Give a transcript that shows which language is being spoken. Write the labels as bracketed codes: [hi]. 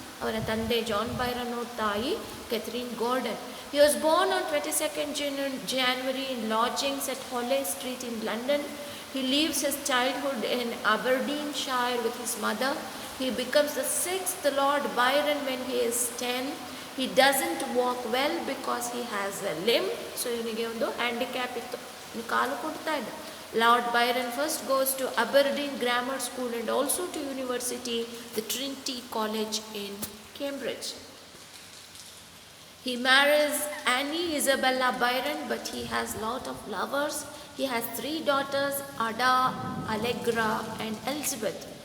[kn] ಅವರ ತಂದೆ John Byron ಅವ್ರ ತಾಯಿ ಕೆಥರಿನ್ garden. [en] He was born on 22nd January in lodgings at Holles Street in London. He lives his childhood in Aberdeenshire with his mother. He becomes the 6th Lord Byron when he is 10. He doesn't walk well because he has a limb. [kn] So ಇವನಿಗೆ ಒಂದು handicap ಇತ್ತು, ಕಾಲು ಕೊಡ್ತಾ ಇದ್ದ. [en] Lord Byron first goes to Aberdeen Grammar School and also to university, the Trinity College in Cambridge. He marries Annie Isabella Byron, but he has lot of lovers. He has 3 daughters, Ada, Allegra and Elizabeth.